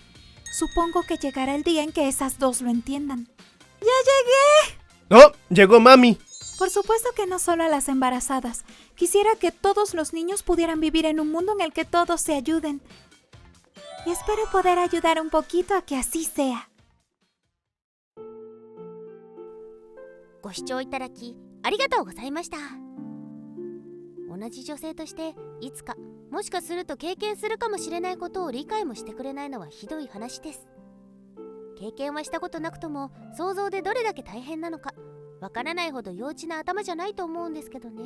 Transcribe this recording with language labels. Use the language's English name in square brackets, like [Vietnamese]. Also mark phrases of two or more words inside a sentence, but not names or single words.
[Spanish] Supongo que llegará el día en que esas dos lo entiendan. ¡Ya llegué! ¡Oh! ¡Llegó mami! Por supuesto que no solo a las embarazadas. Quisiera que todos los niños pudieran vivir en un mundo en el que todos se ayuden. Y espero poder ayudar un poquito a que así sea. [Japanese] ご視聴いただきありがとうございました。同じ女性としていつかもしかすると経験するかもしれないことを理解もしてくれないのはひどい話です。経験はしたことなくとも想像でどれだけ大変なのかわからないほど幼稚な頭じゃないと思うんですけどね。